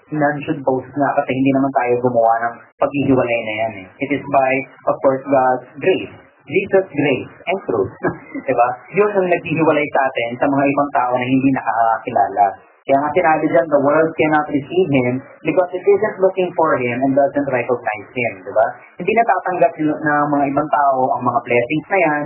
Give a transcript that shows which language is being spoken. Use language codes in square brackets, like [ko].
[en] None should boast [tl] nga kasi hindi naman tayo gumawa ng paghihiwalay na yan eh. [en] It is by, of course, God's grace. Jesus' grace and truth. Diba? [tl] Yun ang naghihiwalay sa atin sa mga ibang tao na hindi nakakakilala. Kaya nga sinabi dyan, [en] the world cannot receive Him because it isn't looking for Him and doesn't recognize Him. [tl] Diba? Hindi natatanggap ng mga ibang tao ang mga blessings na yan.